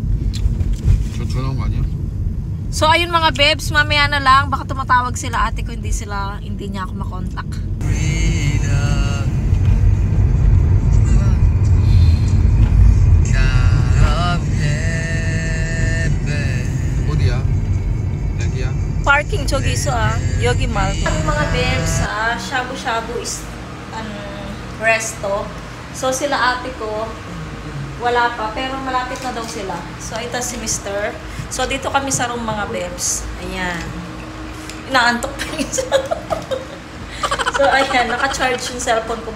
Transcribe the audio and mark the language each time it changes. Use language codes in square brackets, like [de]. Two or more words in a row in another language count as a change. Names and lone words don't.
[tl] So ayun mga bebs, mamaya na lang, baka tumatawag sila ate ko, hindi niya ako makontak. [ko] Parking 저기 있어 여기 말고. [tl] Yung mga bebs sa shabu-shabu is resto. So sila ate ko wala pa pero malapit na daw sila. So ito si Mr. So dito kami sa room mga bebs. Ayan. Inaantok pa yun. So ayan, naka-charge yung cellphone ko.